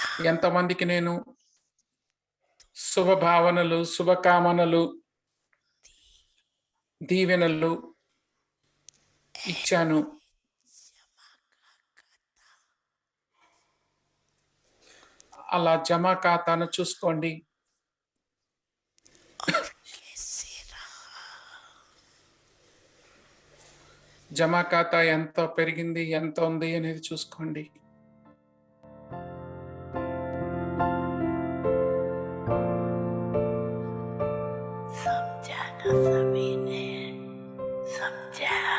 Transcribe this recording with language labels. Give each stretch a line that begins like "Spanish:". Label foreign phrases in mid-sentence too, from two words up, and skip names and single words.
Telugu: ఎంతమందికి నేను శుభభావనలు, శుభకామనలు, దీవెనలు ఇచ్చాను. అలా జమా ఖాతాను చూసుకోండి.
Hindi: और कैसे रहा
Telugu: జమా ఖాతా ఎంత పెరిగింది, ఎంత ఉంది అనేది చూసుకోండి.
Hindi: समझा ना सभी ने समझा